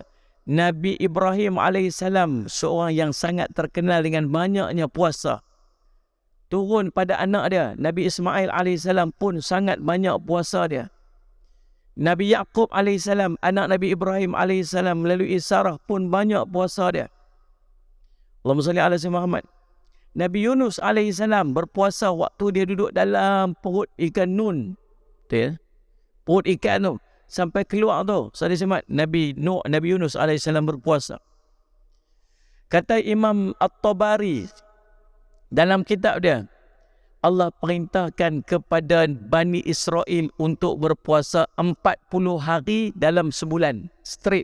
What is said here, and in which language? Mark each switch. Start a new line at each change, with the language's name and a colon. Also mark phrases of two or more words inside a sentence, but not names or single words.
Malay: Nabi Ibrahim AS seorang yang sangat terkenal dengan banyaknya puasa. Turun pada anak dia, Nabi Ismail AS pun sangat banyak puasa dia. Nabi Yaqub AS, anak Nabi Ibrahim AS melalui Sarah pun banyak puasa dia.
Arabic: اللهم صل على سيدنا محمد.
Malay: Nabi Yunus AS berpuasa waktu dia duduk dalam perut ikan nun. Betul ya? Perut ikan tu sampai keluar tu. Nabi Yunus AS berpuasa. Kata Imam At-Tabari dalam kitab dia, Allah perintahkan kepada Bani Israel untuk berpuasa 40 hari dalam sebulan straight.